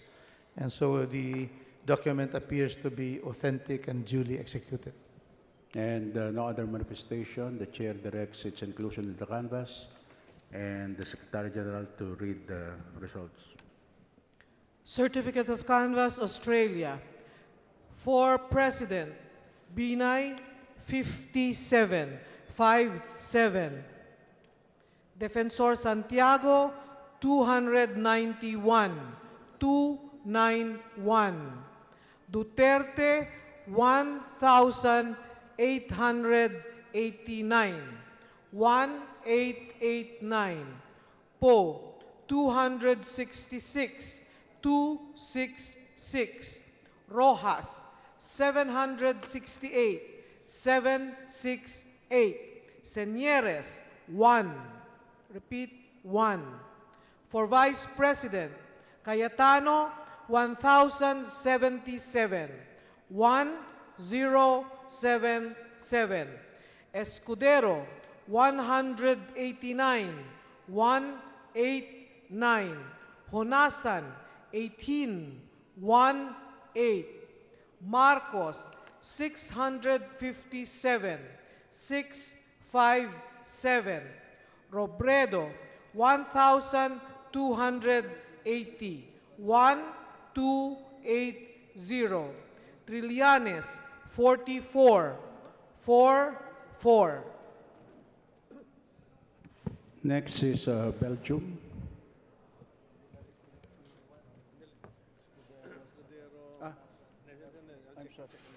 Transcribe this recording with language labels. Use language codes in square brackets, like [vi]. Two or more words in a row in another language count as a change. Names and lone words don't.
[en] And so the document appears to be authentic and duly executed. And no other manifestation. The chair directs its inclusion in the canvas and the Secretary General to read the results. Certificate of Canvass, Australia. For President, Binay, 57, 57. Defensor Santiago, 291, 291. Duterte, 1,889, 1889. Poe, 266, 266. Rojas, 768, 768. Senieres, 1. Repeat, 1. For Vice President, Cayetano, 1,077, 1077. Escudero, 189, 189. Honasan, 18, 18. Marcos, 657, 657. Robredo, 1,280, 1280. Trillanes, 44, 44. Next is Belgium. I'm sorry.